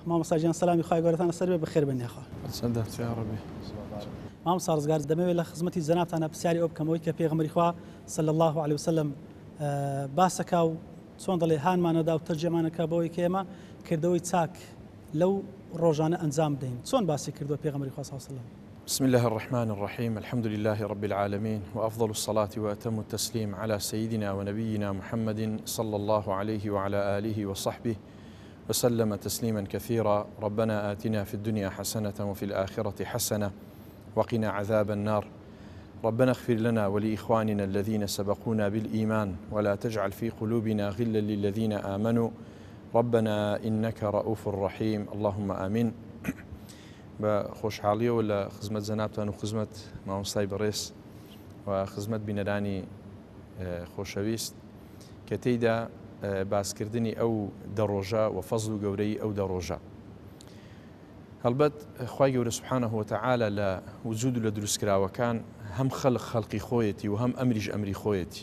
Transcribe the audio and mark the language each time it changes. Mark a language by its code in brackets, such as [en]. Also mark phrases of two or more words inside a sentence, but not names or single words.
[ckb] مامۆستا گیان سەلامی خوای گەورەتان لەسەر بێ بەخێر بنێخوا. مامۆستا ڕزگار دەمەوێت لە خزمەتی جەنابتانە پرسیاری ئەو بکەمەوەی کە پێغەمبەری خوا [ar] صلی الله علیه وسلم [ckb] باسەکە و چۆن دەڵێ هانمانەدا و تەرجەمانەکە بۆەوەی کە ئێمە کردەوەی چاک لەو ڕۆژانە ئەنجام بدەین. چۆن باسی کردووە پێغەمبەری خوا [ar] صلی الله علیه وسلم؟ بسم الله الرحمن الرحيم الحمد لله رب العالمين وأفضل الصلاة وأتم التسليم على سيدنا ونبينا محمد صلى الله عليه وعلى آله وصحبه وسلم تسليما كثيرا. ربنا آتنا في الدنيا حسنة وفي الآخرة حسنة وقنا عذاب النار. ربنا اغفر لنا ولإخواننا الذين سبقونا بالإيمان ولا تجعل في قلوبنا غلا للذين آمنوا ربنا إنك رؤوف رحيم اللهم آمين. [ckb] بخۆشحاڵیە و لە خزمەت جەنابتان و خزمەت مامۆستای بەڕێز و خزمەت بینەرانی خۆشەویست کە تێیدا باسکردنی ئەو دەڕۆژە و فەزل و گەورەی ئەو دەڕۆژە. هەڵبەت خوای گەورە [ar] سوبحانەه وتەعالە [ckb] لە وجود و لە دروستکراوەکان هەم خەڵقی خۆیەتی و هەم ئەمریش ئەمری خۆیەتی.